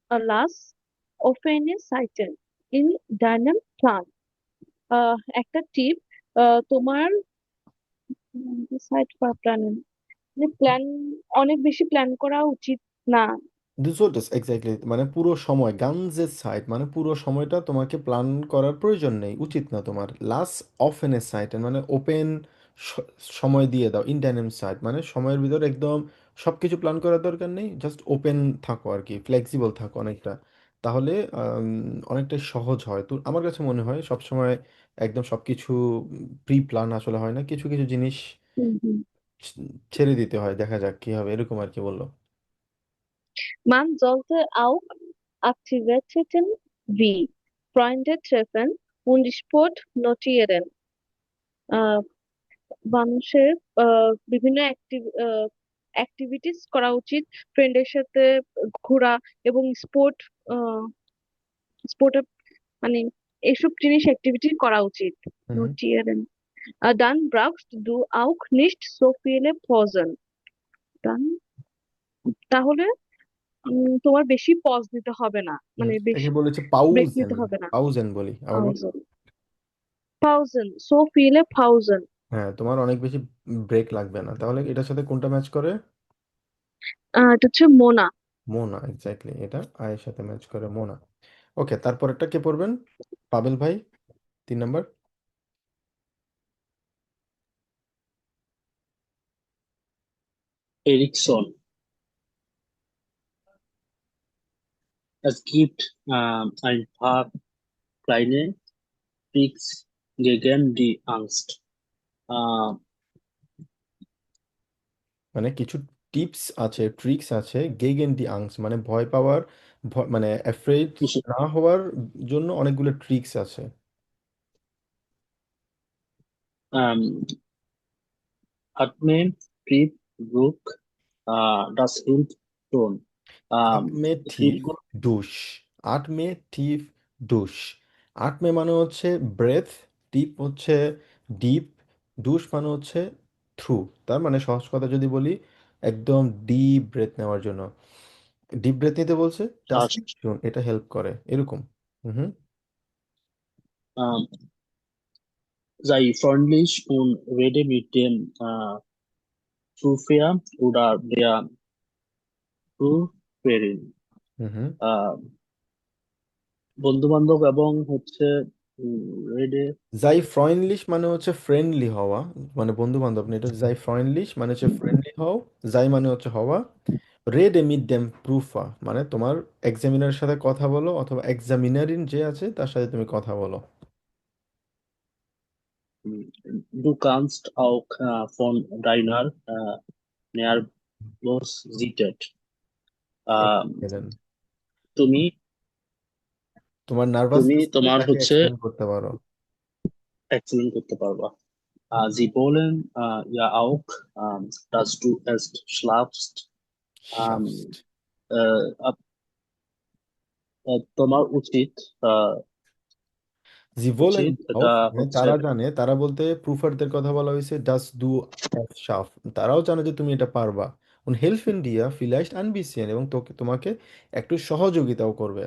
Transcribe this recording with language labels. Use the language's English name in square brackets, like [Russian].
[German] Lass offene Seiten in deinem Plan. [Bangla] একটা টিপ, তোমার site plan, মানে প্ল্যান অনেক বেশি প্ল্যান করা উচিত না। ডিসঅর্ডার্স, এক্স্যাক্টলি, মানে পুরো সময় গানজের সাইট, মানে পুরো সময়টা তোমাকে প্ল্যান করার প্রয়োজন নেই, উচিত না তোমার। Last of N A site মানে ওপেন স- সময় দিয়ে দাও, ইন টাইম সাইট মানে সময়ের ভিতর একদম সবকিছু প্ল্যান করার দরকার নেই, জাস্ট ওপেন থাকো আর কি, ফ্লেক্সিবল থাকো অনেকটা। তাহলে অনেকটাই সহজ হয়। তো আমার কাছে মনে হয় সবসময় একদম সবকিছু প্রি প্ল্যান আসলে হয় না, কিছু কিছু জিনিস হুম হুম। ছেড়ে দিতে হয়, দেখা যাক কি হবে, এরকম আর কি বললো। [German] Man sollte auch Aktivitäten wie Freunde treffen und Sport notieren. [Bangla] আহ মানুষের বিভিন্ন অ্যাক্টিভিটিস করা উচিত, ফ্রেন্ডের সাথে ঘোরা এবং স্পোর্টে মানে এসব জিনিস অ্যাক্টিভিটি করা উচিত। হুম হুম। [German] notieren. Dann brauchst du auch nicht so viele Pausen. [Bangla] Dann তাহলে তোমার বেশি পজ দিতে হবে না, মানে একে বেশি বলেছে ব্রেক পাউজেন, নিতে হবে না। পাউজেন বলি আবার বল। [German] Pausen. Pausen. So viele Pausen. [Bangla] হ্যাঁ, তোমার অনেক বেশি ব্রেক লাগবে না, তাহলে এটার সাথে কোনটা ম্যাচ করে? এটা হচ্ছে মোনা। মোনা, এক্স্যাক্টলি, এটা আয়ের সাথে ম্যাচ করে, মোনা। ওকে, তারপরেরটা কে পড়বেন? পাবেল ভাই, 3 number. Ericsson. [German] Es gibt ein paar kleine Tricks gegen die Angst. Äh, [Bangla] মানে কিছু টিপস আছে, ট্রিক্স আছে, গেগেন ডি আংস মানে ভয় পাওয়ার, মানে অ্যাফ্রেড কিছু না হওয়ার জন্য অনেকগুলো ট্রিক্স আছে। [German] ähm, atme tief Druck, das hilft schon. [Bangla] আটমে thief শৃঙ্খল ডুশ, আটমে থিফ ডুশ। আটমে মানে হচ্ছে ব্রেথ, টিপ হচ্ছে ডিপ, ডুশ মানে হচ্ছে থ্রু। তার মানে সহজ কথা যদি বলি, একদম ডিপ ব্রেথ নেওয়ার জন্য, ডিপ ব্রেথ নিতে বলছে, das শ্বাস [German] hilft schon, [Bangla] এটা হেল্প করে এরকম। হুম। [German] ähm, sei freundlich und rede mit dem Zuhörer oder der Zuhörerin. [Bangla] হুম হুম। বন্ধু বান্ধব এবং হচ্ছে রেডে জাই ফ্রয়েন্ডলিশ মানে হচ্ছে ফ্রেন্ডলি হওয়া, মানে বন্ধু বান্ধব না, এটা জাই ফ্রয়েন্ডলিশ মানে হচ্ছে ফ্রেন্ডলি হও। জাই মানে হচ্ছে হওয়া। রেড এমিট ডেম প্রুফা মানে তোমার এক্সামিনারের সাথে কথা বলো, অথবা এক্সামিনারিন যে আছে তার সাথে তুমি কথা বলো। [German] Du kannst auch von deiner Nervosität [Bangla] এলেন, তুমি তোমার তুমি নার্ভাসনেস থেকে তোমার তাকে হচ্ছে এক্সপ্লেন করতে পারো। এক্সেলেন্ট করতে পারবা। [German] Sie wollen ja auch, dass du erst schlafst. Ähm, [Bangla] shaft. তোমার উচিত আহ, জি বলেন উচিত এটা auch, হ্যাঁ, হচ্ছে তারা জানে, তারা বলতে প্রুফারদের কথা বলা হয়েছে, ডাস ডু এস শাফ, তারাও জানে যে তুমি এটা পারবা। [German] und helfen dir vielleicht ein bisschen, [Bangla] এবং তোমাকে একটু সহযোগিতাও করবে।